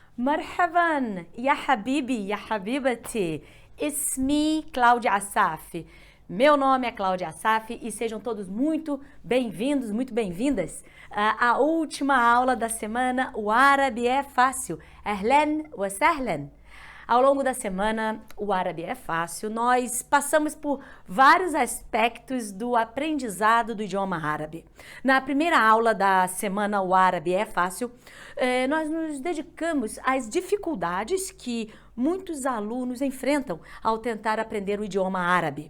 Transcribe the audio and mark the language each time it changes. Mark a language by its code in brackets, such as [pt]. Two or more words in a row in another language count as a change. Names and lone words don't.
[ar] مرحبا يا حبيبي يا حبيبتي. اسمي Cláudia Assaf. [pt] Meu nome é Cláudia Assaf e sejam todos muito bem-vindos, muito bem-vindas à última aula da semana. O árabe é fácil. [ar] أهلا وسهلا. [pt] Ao longo da semana, o árabe é fácil. Nós passamos por vários aspectos do aprendizado do idioma árabe. Na primeira aula da semana, o árabe é fácil, nós nos dedicamos às dificuldades que muitos alunos enfrentam ao tentar aprender o idioma árabe.